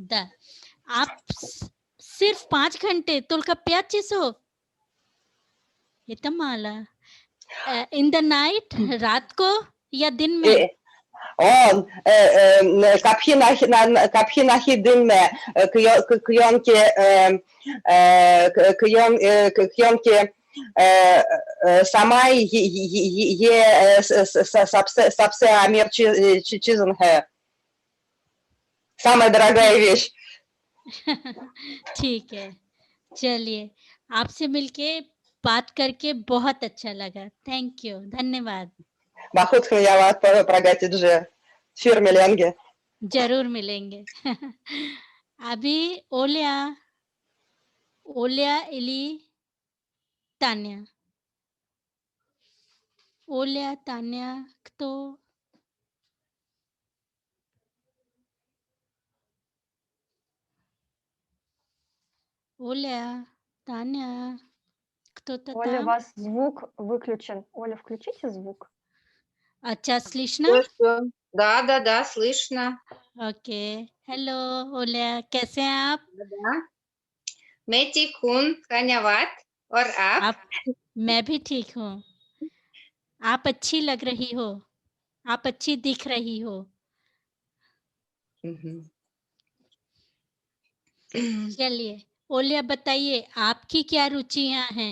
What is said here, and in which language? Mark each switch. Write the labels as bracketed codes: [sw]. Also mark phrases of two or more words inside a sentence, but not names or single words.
[hi] Да. आप सिर्फ 5 घंटे [ru] только 5 часов? Это мало. [en] In the night, [hi] रात को या दिन में? कभी नहीं दिन में क्योंकि समय ये सबसे अमीर चीज है, [ru] самая дорогая вещь. [hi] ठीक है, चलिए आपसे मिलके बात करके बहुत अच्छा लगा. [en] thank you, [hi] धन्यवाद. बहुत धन्यवाद प्रगति जी, फिर मिलेंगे. जरूर मिलेंगे. अभी ओलिया इली तान्या. ओलिया तान्या तो Оля, Таня, кто-то [ru] Оля, у там? вас звук выключен. Оля, включите звук. अच्छा, слышно? Всё. Да, слышно. [hi] ओके. हेलो ओलिया, कैसे हैं आप? Да. मैं ठीक हूँ, धन्यवाद. और आप? मैं भी ठीक हूँ. आप अच्छी लग रही हो. आप अच्छी दिख रही हो. चलिए, ओलिया बताइए आपकी क्या रुचियाँ हैं?